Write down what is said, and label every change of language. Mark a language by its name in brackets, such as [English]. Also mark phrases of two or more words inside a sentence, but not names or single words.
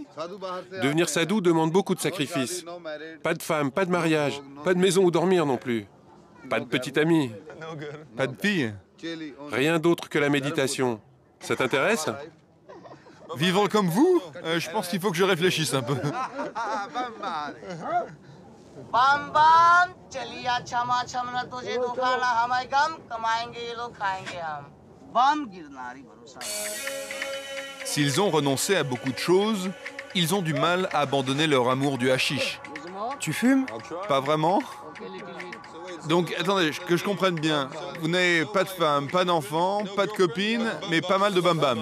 [French] Devenir sadhu demande beaucoup de sacrifices. Pas de femme, pas de mariage, pas de maison où dormir non plus. Pas de petit ami, Pas de fille? rien d'autre que la méditation. Ça t'intéresse? Vivre comme vous? Je pense qu'il faut que je réfléchisse un peu. [Hindi] बम बम चलिया क्षमा क्षमना तुझे दुखाना हमें गम कमाएंगे ये लोग खाएंगे हम बम गिरनारी भरोसा [French] S'ils ont renoncé à beaucoup de choses, ils ont du mal à abandonner leur amour du hashish. Tu fumes? Pas vraiment? Donc, attendez, que je comprenne bien. Vous n'avez pas de femme, pas d'enfant, pas de copine, mais pas mal de bam-bam.